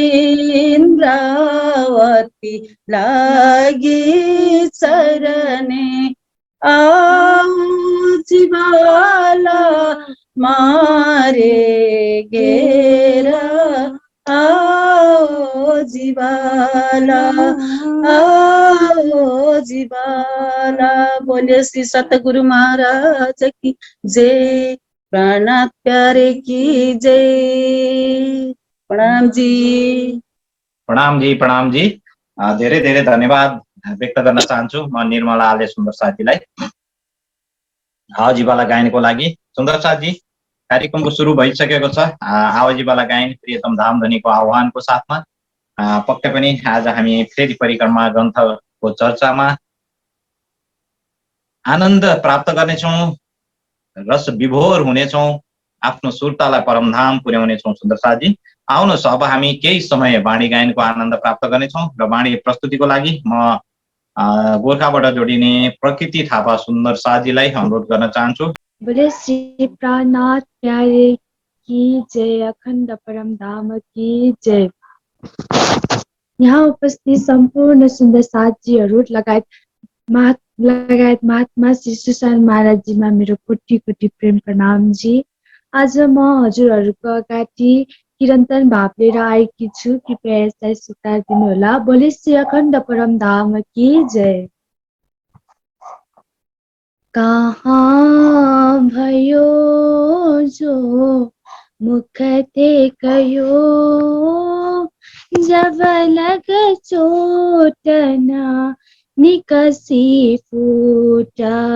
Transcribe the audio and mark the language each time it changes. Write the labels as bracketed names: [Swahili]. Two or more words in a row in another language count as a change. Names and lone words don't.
[Hindi] इंद्रावती लागी चरणे आओ जीवाला मारे घेरा आओ जीवाला आओ जीवाला। बोले श्री सतगुरु महाराज की जय। प्राणनाथ प्यारे की जय। प्रणाम जी। प्रणाम जी, प्रणाम जी। [Nepali] धेरै धेरै धन्यवाद व्यक्त गर्न चाहन्छु म निर्मला आले सुन्दर साथीलाई आवाजीवाला गायनको लागि। सुन्दर साथी, कार्यक्रमको सुरु भइसकेको छ। आवाजीवाला गायन प्रियतम धामधनीको आह्वानको साथमा पक्कै पनि आज हामी फेरि परिक्रमा ग्रन्थको चर्चामा आनन्द प्राप्त गर्नेछौँ, रस विभोर हुनेछौँ, आफ्नो सुर्तालाई परमधाम पुर्याउनेछौँ। सुन्दर साथी, आउनुहोस् अब हामी केही समय वाणी गायनको आनन्द प्राप्त गर्नेछौँ र वाणी प्रस्तुतिको लागि म गोर्खाबाट जोडिने प्रकृति थापा सुन्दर साथीलाई अनुरोध गर्न चाहन्छु। [Hindi] बोले श्री प्राणनाथ प्यारे की जय। अखण्ड परम धाम की जय। [Nepali] यहाँ उपस्थित सम्पूर्ण सुन्दर साथीहरू लगायत महात्मा श्री सुशान्त महाराजजीमा मेरो कोटी कोटी प्रेम प्रणाम जी। आज म हजुरहरूको अगाडि किरन्तन भाव लिएर आएकी छु, कृपया यसलाई स्वीकार दिनुहोला। [Hindi] बोले श्री अखण्ड परम धाम की जय। कहाँ भयो जो मुख देखयो, जब लग चोट न निकसी फूटा।